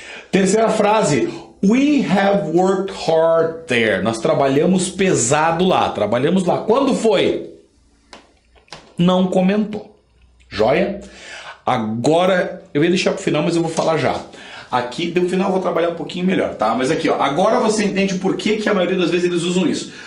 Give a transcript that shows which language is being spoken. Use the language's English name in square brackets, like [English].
[Portuguese] Terceira frase. [English] We have worked hard there. [Portuguese] Nós trabalhamos pesado lá. Trabalhamos lá. Quando foi? Não comentou. Joia? Agora, eu ia deixar para o final, mas eu vou falar já. Aqui, no final eu vou trabalhar um pouquinho melhor, tá? Mas aqui, ó, agora você entende por que a maioria das vezes eles usam isso.